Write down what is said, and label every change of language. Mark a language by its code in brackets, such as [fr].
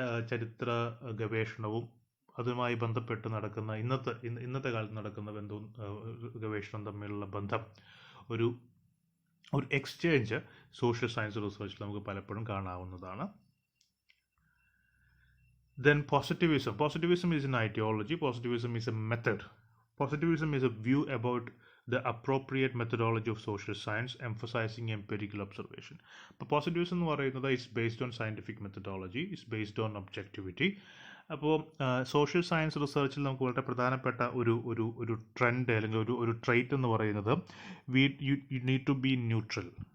[ml] ചരിത്ര ഗവേഷണവും അതുമായി ബന്ധപ്പെട്ട് നടക്കുന്ന ഇന്നത്തെ കാലത്ത് നടക്കുന്ന ബന്ധവും ഗവേഷണം തമ്മിലുള്ള ബന്ധം, ഒരു എക്സ്ചേഞ്ച് സോഷ്യൽ സയൻസ് റിസർച്ചിൽ നമുക്ക് പലപ്പോഴും കാണാവുന്നതാണ്. [en] Then positivism. Positivism is an ideology. Positivism is a method. Positivism is a view about the appropriate methodology of social science, emphasizing empirical observation. But positivism [ml] എന്ന് പറയുന്നത് [en] is based on scientific methodology, is based on objectivity. [ml] അപ്പോൾ social science റിസർച്ചിൽ നമുക്ക് വളരെ പ്രധാനപ്പെട്ട ഒരു trend അല്ലെങ്കിൽ ഒരു trait എന്ന് പറയുന്നത് [en] You need to be neutral.